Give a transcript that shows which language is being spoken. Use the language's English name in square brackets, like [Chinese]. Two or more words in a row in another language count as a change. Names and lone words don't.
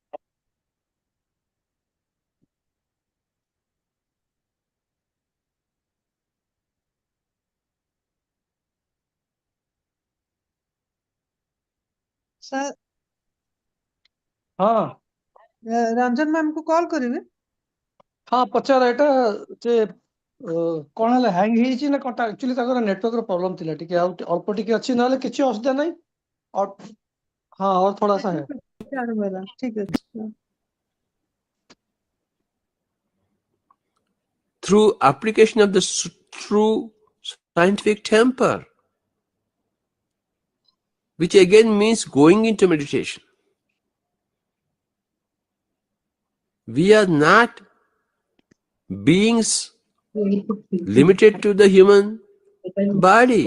[Odia] सर ହଁ ରଞ୍ଜନ ମ୍ୟାମକୁ କଲ୍ କରିବେ? ହଁ ପଚାର, ଏଇଟା ଯେ କଣ ହେଲା, ହ୍ୟାଙ୍ଗ ହେଇଛି ନା କଣଟା? ଆକ୍ଚୁଆଲି ତାଙ୍କର [English] networkର problem [Odia] ଥିଲା ଟିକେ, ଆଉ ଅଳ୍ପ ଟିକେ ଅଛି, ନହେଲେ କିଛି ଅସୁବିଧା ନାହିଁ। [Hindi] ହଁ और थोड़ा सा है। [Odia] ଚାଲୁ ହେଲା, ଠିକ ଅଛି। [English] through application of the true scientific temper, which again means going into meditation. We are not beings limited to the human body.